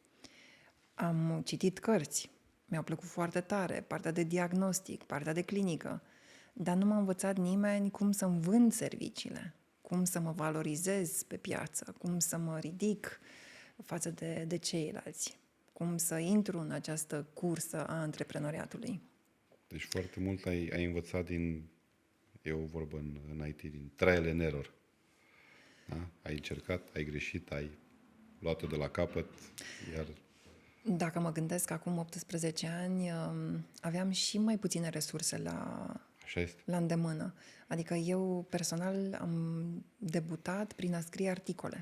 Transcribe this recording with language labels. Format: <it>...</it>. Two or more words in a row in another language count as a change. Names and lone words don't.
<ro>Am citit cărți, mi-au plăcut foarte tare, partea de diagnostic, partea de clinică, dar nu m-a învățat nimeni cum să-mi vând serviciile, cum să mă valorizez pe piață, cum să mă ridic față de ceilalți, cum să intru în această cursă a antreprenoriatului. Deci foarte mult ai învățat din, e o vorbă în IT, din</ro> <en>trial and error.</en> <ro>Da? Ai încercat, ai greșit, ai luat-o de la capăt, iar Dacă mă gândesc că acum 18 ani, aveam și mai puține resurse așa este. la îndemână. Adică eu personal am debutat prin a scrie articole.</ro>